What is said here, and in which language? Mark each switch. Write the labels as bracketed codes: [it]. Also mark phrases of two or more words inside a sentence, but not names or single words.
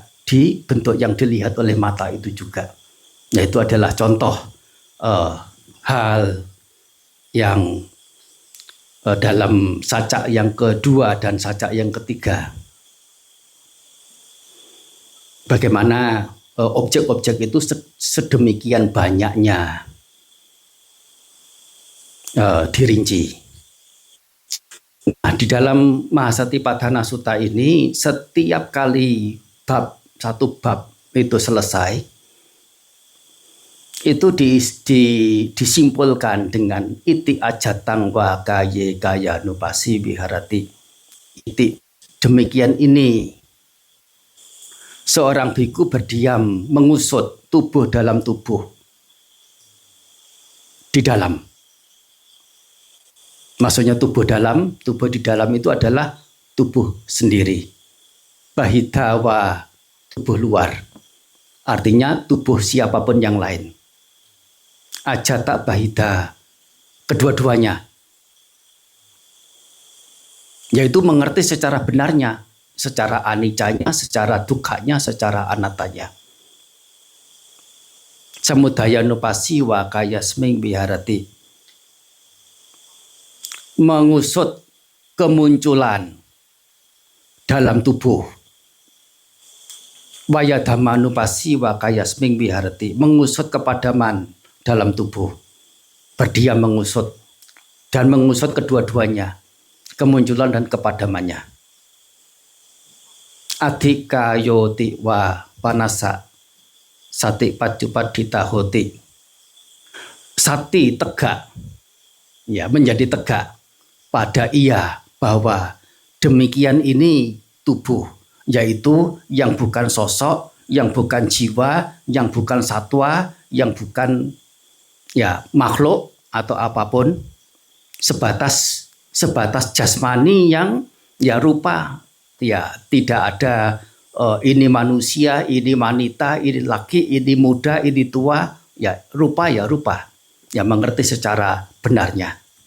[id] Di bentuk yang dilihat oleh mata itu juga. Yaitu adalah contoh hal yang dalam sacak yang kedua dan sacak yang ketiga, bagaimana objek-objek itu sedemikian banyaknya dirinci. Nah, di dalam Mahasatipatthana Sutta ini setiap kali satu bab itu selesai, itu disimpulkan dengan [pi] iti ajatang wa kaye kaya nupasi viharati. [id] Iti, demikian ini seorang biku berdiam mengusut tubuh dalam tubuh di dalam. Maksudnya tubuh di dalam itu adalah tubuh sendiri. Bahidawa, tubuh luar. Artinya tubuh siapapun yang lain. [pi] Ajata bahida, [id] kedua-duanya. Yaitu mengerti secara benarnya, secara anicanya, secara dukkanya, secara anatanya. [pi] Samudaya nupasi wa kayasming viharati. [id] Mengusut kemunculan dalam tubuh. [pi] Wayadhamanupasi wa kayasming viharati. [id] Mengusut kepadaman dalam tubuh. Berdiam mengusut. Dan mengusut kedua-duanya. Kemunculan dan kepadamannya. [pi] Adhikayoti wa panasa. Sati pacupadita hoti. [id] Sati tegak. Ya, menjadi tegak. Pada ia bahwa demikian ini tubuh, yaitu yang bukan sosok, yang bukan jiwa, yang bukan satwa, yang bukan ya makhluk atau apapun, sebatas jasmani yang ya rupa, ya tidak ada ini manusia, ini wanita, ini laki, ini muda, ini tua, ya rupa, ya mengerti secara benarnya.